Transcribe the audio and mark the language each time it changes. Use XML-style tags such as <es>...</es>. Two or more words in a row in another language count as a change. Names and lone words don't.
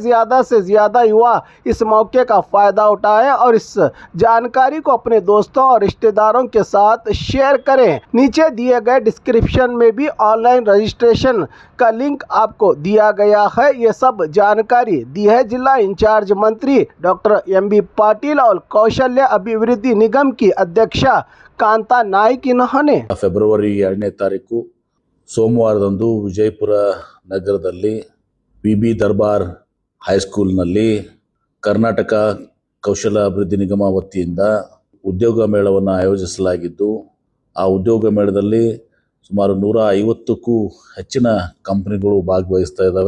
<hi>ज्यादा से ज्यादा युवा इस मौके का फायदा उठाएं और इस जानकारी को अपने दोस्तों और रिश्तेदारों के साथ शेयर करें। नीचे दिए गए डिस्क्रिप्शन में भी ऑनलाइन रजिस्ट्रेशन का लिंक आपको दिया गया है। ये सब जानकारी दी है जिला इंचार्ज मंत्री डॉक्टर MB पाटिल और कौशल्य अभिवृद्धि निगम की अध्यक्षा कांता नाइक। इन्होंने</hi> <kn>ಫೆಬ್ರವರಿ 2ನೇ ತಾರೀಕು ಸೋಮವಾರದಂದು ವಿಜಯಪುರ ನಗರದಲ್ಲಿ PB ದರ್ಬಾರ್ ಹೈಸ್ಕೂಲ್ನಲ್ಲಿ ಕರ್ನಾಟಕ ಕೌಶಲ ಅಭಿವೃದ್ಧಿ ನಿಗಮ ವತಿಯಿಂದ ಉದ್ಯೋಗ ಮೇಳವನ್ನು ಆಯೋಜಿಸಲಾಗಿದ್ದು, ಆ ಉದ್ಯೋಗ ಮೇಳದಲ್ಲಿ ಸುಮಾರು 150ಕ್ಕೂ ಹೆಚ್ಚಿನ ಕಂಪನಿಗಳು ಭಾಗವಹಿಸ್ತಾ ಇದ್ದಾವೆ.</kn>